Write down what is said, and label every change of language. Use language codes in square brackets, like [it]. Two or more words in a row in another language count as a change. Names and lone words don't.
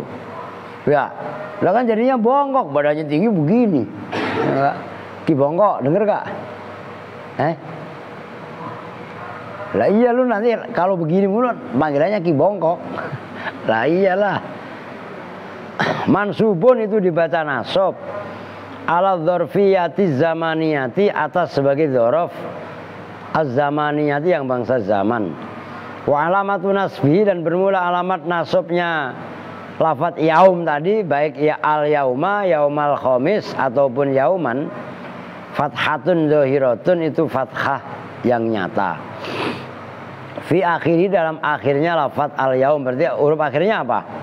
[id] Ya, lah kan jadinya bongkok, badannya tinggi begini. Ya, Ki Bongkok, denger gak? Lah iya lu nanti kalau begini mulu panggilannya Ki Bongkok. Lah iyalah. Mansubun itu dibaca [ar] نصب على الظرفية الزمانية, [id] atas sebagai [ar] ظرف الزمانية [id] yang bangsa zaman. [ar] وعلامة نصبه, [id] dan bermula alamat nasabnya lafadz yaum tadi, baik ya al yauma, [ar] يوم الخميس [id] ataupun yauman, [ar] فتحة ظاهرة, [id] itu fathah yang nyata. [ar] Fi akhiri, [id] dalam akhirnya lafadz al yaum, berarti huruf akhirnya apa?